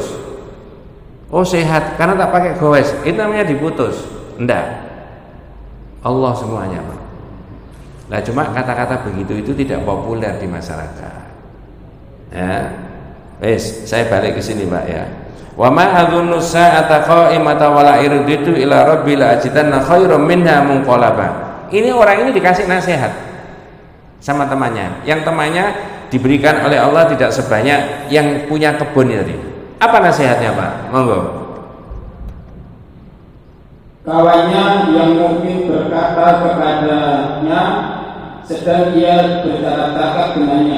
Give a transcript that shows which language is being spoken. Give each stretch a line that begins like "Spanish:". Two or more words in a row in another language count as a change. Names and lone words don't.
Indonesian: Oh sehat, karena tak pakai gowes, itu namanya diputus. Tidak. Allah semuanya Pak. Nah cuma kata-kata begitu itu tidak populer di masyarakat. Ya, saya balik ke sini Pak ya.
Arabic: وما أظن الساعة قائمة ولئن رددت إلى ربي لأجدن خيرا منها منقلبا.
Indonesian: Ini orang ini dikasih nasihat sama temannya. Yang temannya diberikan oleh Allah tidak sebanyak yang punya kebun tadi. Apa nasihatnya Pak? Monggo. Kawannya yang mungkin berkata kepadanya sedang ia bercakap-cakap dengannya.